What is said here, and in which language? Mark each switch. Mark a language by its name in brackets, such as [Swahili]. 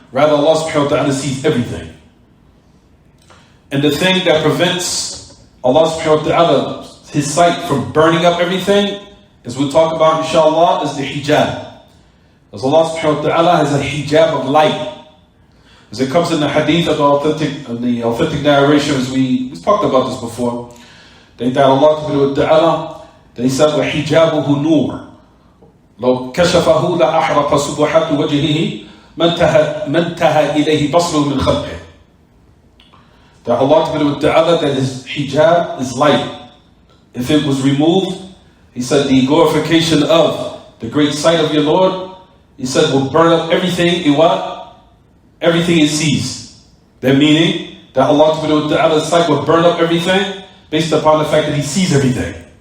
[English] Rather, Allah subhanahu wa ta'ala sees everything. And the thing that prevents Allah subhanahu wa ta'ala, his sight, from burning up everything, as we'll talk about inshallah, is the hijab. As Allah subhanahu wa ta'ala has a hijab of light. As it comes in the hadith of the authentic narrations, we've talked about this before. That Allah subhanahu wa ta'ala, they said, [Arabic] وَحِجَابُهُ نُورٌ لو كشفه لأحرق سبحات وجهه ما انتهى إليه بصره من خلقه. [English] That Allah subhanahu wa ta'ala, that his hijab is light. If it was removed, he said the glorification of the great sight of your Lord, he said, will burn up everything in what? Everything it sees. That meaning that Allah subhanahu wa ta'ala's sight will burn up everything based upon the fact that he sees everything.